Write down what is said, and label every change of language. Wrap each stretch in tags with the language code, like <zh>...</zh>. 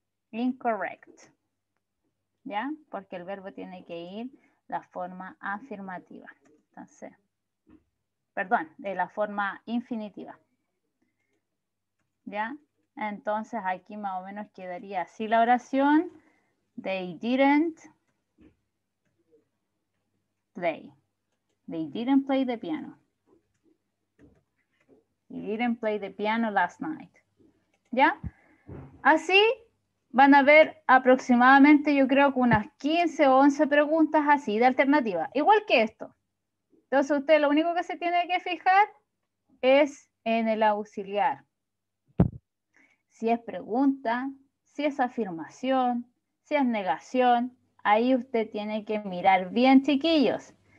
<en>Incorrect.</en> <es>¿Ya? Porque el verbo tiene que ir la forma afirmativa. Entonces, perdón, de la forma infinitiva. ¿Ya? Entonces aquí más o menos quedaría así la oración.</es> <en>They didn't play. They didn't play the piano. They didn't play the piano last night.</en> <es>¿Ya? Así van a ver aproximadamente, yo creo que unas 15 o 11 preguntas así de alternativa. Igual que esto. Entonces usted lo único que se tiene que fijar es en el auxiliar. Si es pregunta, si es afirmación, si es negación, ahí usted tiene que mirar bien, chiquillos.</es>